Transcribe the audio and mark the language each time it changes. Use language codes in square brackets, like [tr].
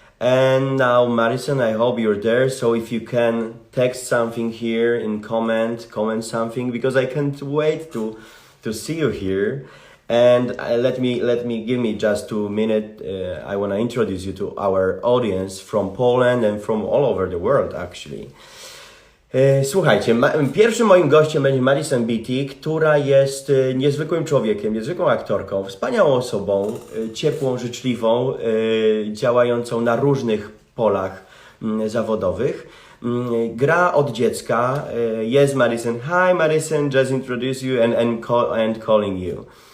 [en] And now, Madison, I hope you're there. So if you can text something here in comment something, because I can't wait to see you here. And let me give me just 2 minutes. I want to introduce you to our audience from Poland and from all over the world, actually. [pl] Słuchajcie, pierwszym moim gościem będzie Madison Beatty, która jest niezwykłym człowiekiem, niezwykłą aktorką, wspaniałą osobą, ciepłą, życzliwą, działającą na różnych polach zawodowych. Gra od dziecka. [en] Yes, Madison. Hi, Madison. Just introduce you and calling you.